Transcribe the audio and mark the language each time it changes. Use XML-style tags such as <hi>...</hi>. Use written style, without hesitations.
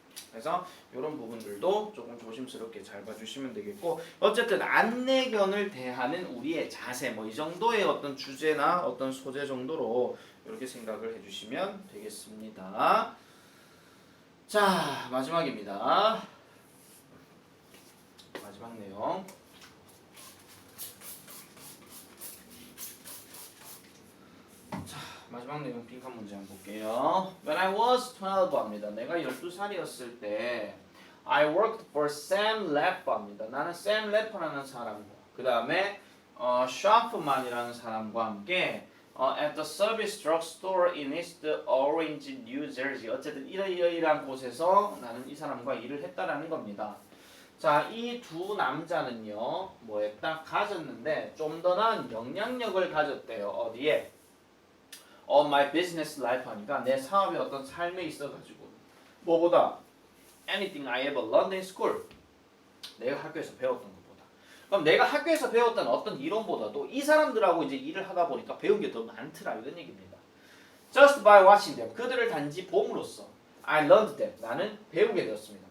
<ko>그래서 이런 부분들도 조금 조심스럽게 잘 봐주시면 되겠고, 어쨌든 안내견을 대하는 우리의 자세 뭐 이 정도의 어떤 주제나 어떤 소재 정도로 이렇게 생각을 해주시면 되겠습니다. 자, 마지막입니다. 마지막 내용. 마지막 내용 빈칸 문제 한번 볼게요.</ko> <en>When I was 12 합니다.</en> <ko>내가 12살이었을 때</ko> <en>I worked for Sam Lepp</en> <ko>합니다. 나는 Sam Lepp라는 사람과 그 다음에 Schaffman이라는 사람과 함께</ko> <en>at the service drugstore in East Orange, New Jersey.</en> <ko>어쨌든 이러이러이러한 곳에서 나는 이 사람과 일을 했다라는 겁니다. 자, 이 두 남자는요, 뭐 했다? 가졌는데 좀 더 나은 영향력을 가졌대요. 어디에?</ko> <en>my business life</en> <ko>하니까 내 사업의 어떤 삶에 있어가지고 뭐보다</ko> <en>anything I ever learned in school,</en> <ko>내가 학교에서 배웠던 것보다. 그럼 내가 학교에서 배웠던 어떤 이론보다도 이 사람들하고 이제 일을 하다 보니까 배운 게 더 많더라 이런 얘기입니다.</ko> <en>Just by watching them,</en> <ko>그들을 단지 봄으로써</ko> <en>I learned them,</en> <ko>나는 배우게 되었습니다.</ko>